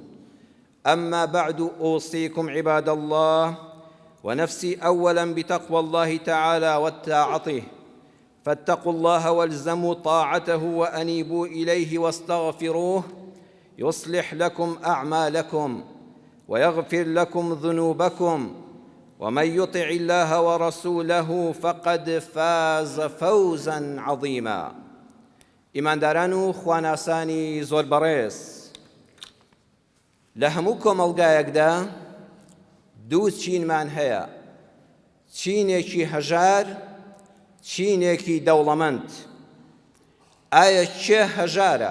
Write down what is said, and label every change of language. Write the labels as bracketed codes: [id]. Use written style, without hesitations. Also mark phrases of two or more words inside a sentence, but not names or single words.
[ar] أما بعد، أوصيكم عباد الله ونفسي أولاً بتقوى الله تعالى وطاعته، فاتقوا الله والزموا طاعته وأنيبوا إليه واستغفروه يصلح لكم أعمالكم ويغفر لكم ذنوبكم، ومن يطع الله ورسوله فقد فاز فوزاً عظيماً. [ckb] ئیمانداران و خواناسانی زۆر بەڕێز، لە هەموو کۆمەڵگایەکدا دوو چینمان هەیە، چینێکی هەژار، چینێکی دەوڵەمەند. ئایا چێ هەژارە؟